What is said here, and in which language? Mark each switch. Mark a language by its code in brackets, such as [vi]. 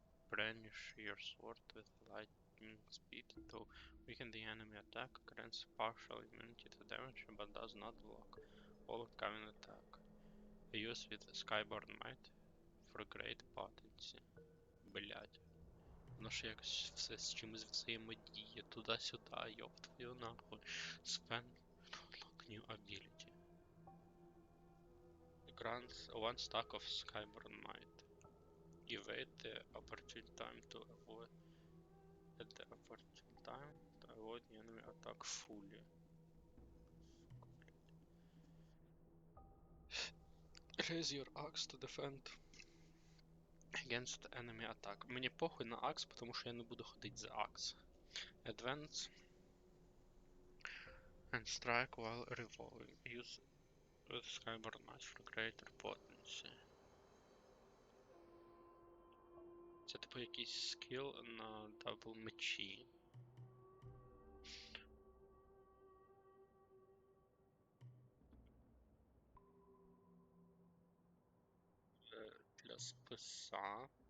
[en] Brandish your sword with lightning speed to weaken the enemy attack, grants partial immunity to damage, but does not block all incoming attack. Use with Skyborn Might for great potency. [uk] Блять. Воно ж якось все з чимось взаємодіє. Туди-сюди, ёб твою нахуй. [en] Spend unlock new ability. Grants one stack of Skyborn Might. Evade the opportune time to avoid at the opportune time to avoid the enemy attack fully. Raise your axe to defend against enemy attack. [uk] Мені похуй на акс, потому що я не буду ходити за акс. [en] Advance and strike while revolving. Use with Skyborn Might for greater potency. [uk] Це типу якийсь скіл на дабл мечі. Для списа.